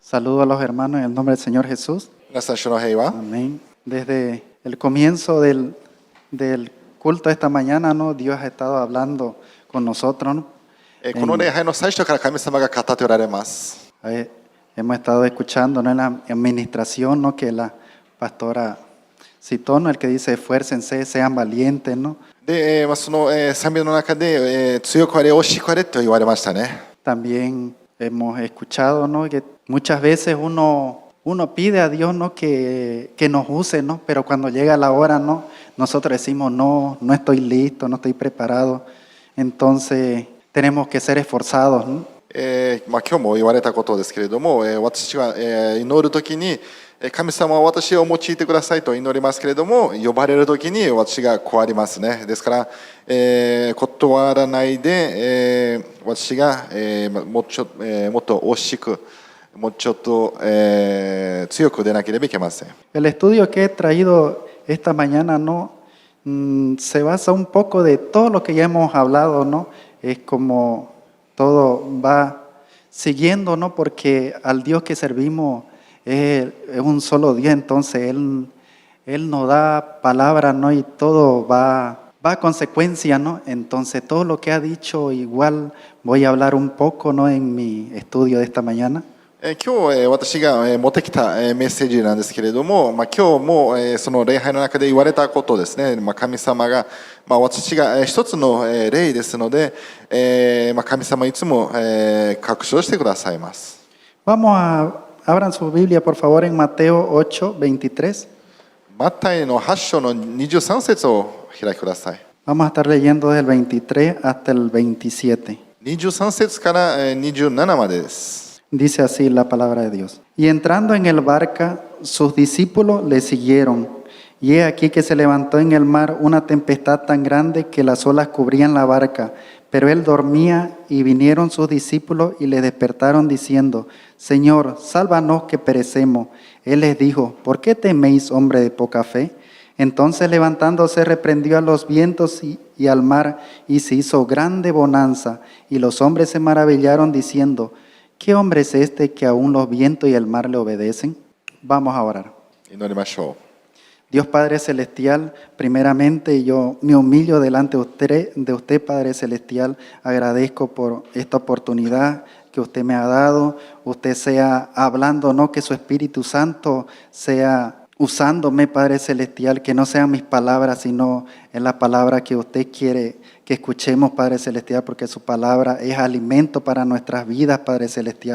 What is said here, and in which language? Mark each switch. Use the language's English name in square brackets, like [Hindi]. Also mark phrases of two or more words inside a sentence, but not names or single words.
[Spanish] Saludo a los hermanos en el nombre del Señor Jesús. [Japanese] 皆さん、主の平和。 [Spanish] Amén. Desde el comienzo del culto esta mañana, ¿no? Dios ha estado hablando con nosotros, ¿no? [Japanese] この礼拝の最初から神様が語っておられます。 [Spanish] Hemos estado escuchando, ¿no? En la administración, ¿no? Que la pastora citó, ¿no? El que dice, esfuércense, sean valientes, ¿no? [Japanese] で、その賛美の中で、強くあれ、惜しくあれと言われましたね。 [Spanish] También hemos escuchado, ¿no? Que muchas veces uno pide a Dios, ¿no? Que nos use, ¿no? Pero cuando llega la hora, ¿no? Nosotros decimos, no estoy listo, no estoy preparado. Entonces tenemos que ser esforzados, ¿no? [Japanese] 今日も言われたことですけれども、私は、祈るときに神様は私を用いてくださいと祈りますけれども、呼ばれるときに私がこうありますね。ですから、断らないで、私が、もっと惜しく、もうちょっと、強く出なければいけません。 [Spanish] El estudio que he traído esta mañana, ¿no? Se basa un poco de todo lo que ya hemos hablado, ¿no? Es como todo va siguiendo, ¿no? Porque al Dios que servimos es un solo Dios, entonces Él nos da palabras, ¿no? Y todo va a consecuencia, ¿no? Entonces todo lo que ha dicho igual voy a hablar un poco, ¿no? En mi estudio de esta mañana. [Japanese] 今日私が持ってきたメッセージなんですけれども、今日もその礼拝の中で言われたことですね。神様が私が一つの例ですので、神様いつも確証してくださいます。 [Spanish] Abran su Biblia, por favor, en Mateo 8:23. [Japanese] マタイの8章の23節を開きください。 [Spanish] Vamos a estar leyendo desde el 23 hasta el 27. [Japanese] 23 節から27までです。 [Spanish] Dice así la palabra de Dios. Y entrando en el barca, sus discípulos le siguieron. Y he aquí que se levantó en el mar una tempestad tan grande que las olas cubrían la barca. Pero él dormía y vinieron sus discípulos y le despertaron diciendo, Señor, sálvanos que perecemos. Él les dijo, ¿por qué teméis, hombre de poca fe? Entonces levantándose reprendió a los vientos y al mar y se hizo grande bonanza. Y los hombres se maravillaron diciendo, ¿qué hombre es este que aún los vientos y el mar le obedecen? Vamos a orar. [Japanese] 祈りましょう。 [Spanish] Dios Padre Celestial, primeramente yo me humillo delante de usted, Padre Celestial. Agradezco por esta oportunidad que usted me ha dado. Usted sea hablando, no que su Espíritu Santo sea usándome, Padre Celestial, que no sean mis palabras, sino en la palabra que usted quiere que escuchemos, Padre Celestial, porque su palabra es alimento para nuestras vidas, Padre Celestial.